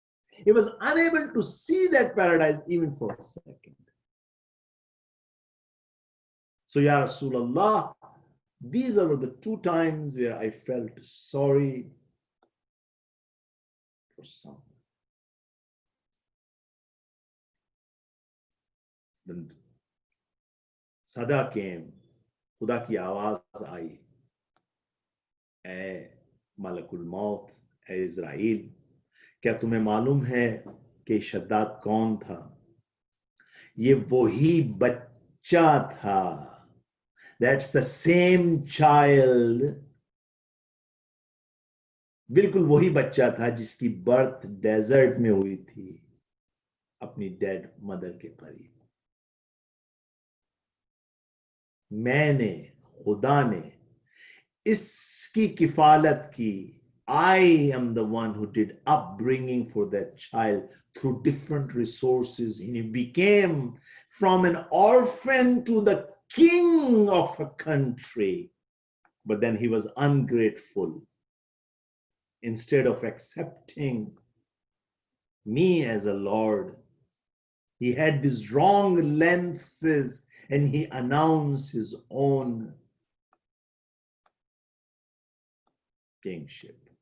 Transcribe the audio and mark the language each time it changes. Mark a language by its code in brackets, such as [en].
[en] He was unable to see that paradise even for a second. So, Ya Rasulullah, these are the two times where I felt sorry for someone. Then Sada came, [ur] Khuda ki awaaz aayi, اے ملک الموت، اے اسرائیل، کیا تمہیں معلوم ہے کہ شداد کون تھا؟ یہ وہی بچہ تھا. [en] That's the same child. [ur] بالکل وہی بچہ تھا جس کی برتھ ڈیزرٹ میں ہوئی تھی اپنی ڈیڈ مدر کے قریب. میں نے، خدا نے اس کی کفالت کی. [en] I am the one who did upbringing for that child through different resources. And he became from an orphan to the king of a country. But then he was ungrateful. Instead of accepting me as a Lord, he had these wrong lenses and he announced his own kingship.